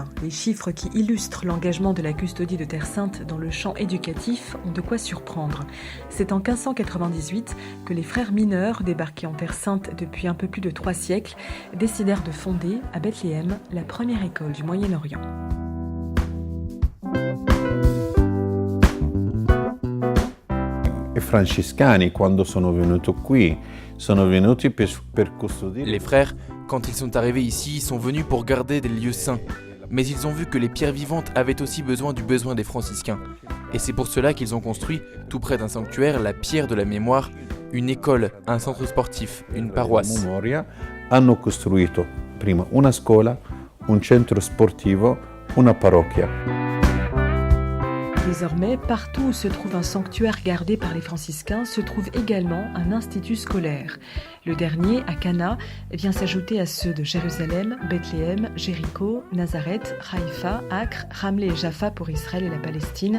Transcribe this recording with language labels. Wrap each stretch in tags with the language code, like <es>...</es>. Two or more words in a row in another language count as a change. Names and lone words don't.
<fr>Les chiffres qui illustrent l'engagement de la custodie de Terre Sainte dans le champ éducatif ont de quoi surprendre. C'est en 1598 que les frères mineurs, débarqués en Terre Sainte depuis un peu plus de 3 siècles, décidèrent de fonder à Bethléem la première école du Moyen-Orient.</fr> <it>I francescani, quando sono venuti qui, sono venuti per custodire.</it> <fr>Les frères, quand ils sont arrivés ici, sont venus pour garder des lieux saints. Mais ils ont vu que les pierres vivantes avaient aussi besoin des franciscains. Et c'est pour cela qu'ils ont construit, tout près d'un sanctuaire, la pierre de la mémoire, une école, un centre sportif, une paroisse.</fr> <it>Hanno costruito prima una scuola, un centro sportivo, una parrocchia.</it> <fr>Désormais, partout où se trouve un sanctuaire gardé par les franciscains, se trouve également un institut scolaire. Le dernier, à Cana, vient s'ajouter à ceux de Jérusalem, Bethléem, Jéricho, Nazareth, Haïfa, Acre, Ramleh et Jaffa pour Israël et la Palestine.</fr>